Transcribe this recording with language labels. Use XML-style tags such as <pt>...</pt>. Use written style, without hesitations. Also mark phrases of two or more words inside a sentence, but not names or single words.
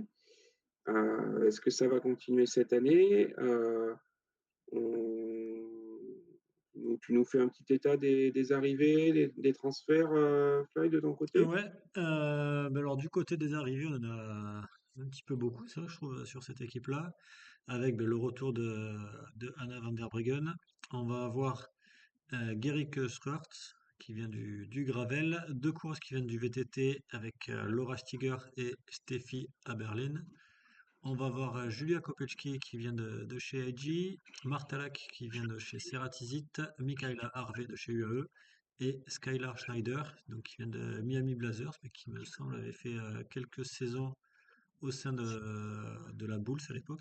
<fr>Est-ce que ça va continuer cette année? On- Tu nous fais un petit état des arrivées, des transferts, Fly, de ton côté? Ouais, ben alors du côté des arrivées, on en a un petit peu beaucoup, ça, je trouve, sur cette équipe-là, avec ben, le retour de Anna van der Breggen. On va avoir Gerike Schurts, qui vient du Gravel, deux courses qui viennent du VTT avec Laura Stiger et Steffi Aberlin. On va voir Julia Kopeczki qui vient de chez IG, Martalak qui vient de chez Ceratizit, Michaela Harvey de chez UAE et Skylar Schneider, donc qui vient de Miami Blazers, mais qui me semble avait fait quelques saisons au sein de la Bulls à l'époque.</fr>